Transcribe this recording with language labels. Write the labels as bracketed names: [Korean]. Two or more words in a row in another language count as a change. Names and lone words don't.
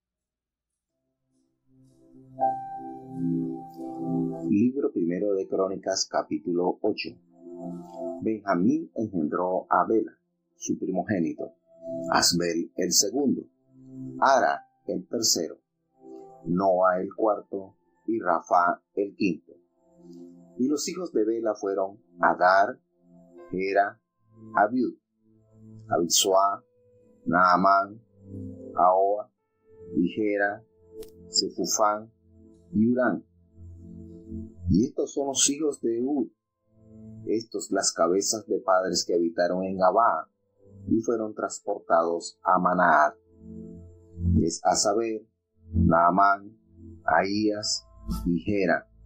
[Spanish] Libro primero de Crónicas, capítulo 8. Benjamín engendró a Bela, su primogénito, Asbel el segundo, Ara el tercero, Noa el cuarto y Rafa el quinto. Y los hijos de Bela fueron Adar, Gera, Abiud, Abisua, Naamán, Ahoa, Igera, Sefufán y Urán. Y estos son los hijos de Ud, estos las cabezas de padres que habitaron en Gabaa y fueron transportados a Manaat. Es a saber, Naamán, Ahías y Gera.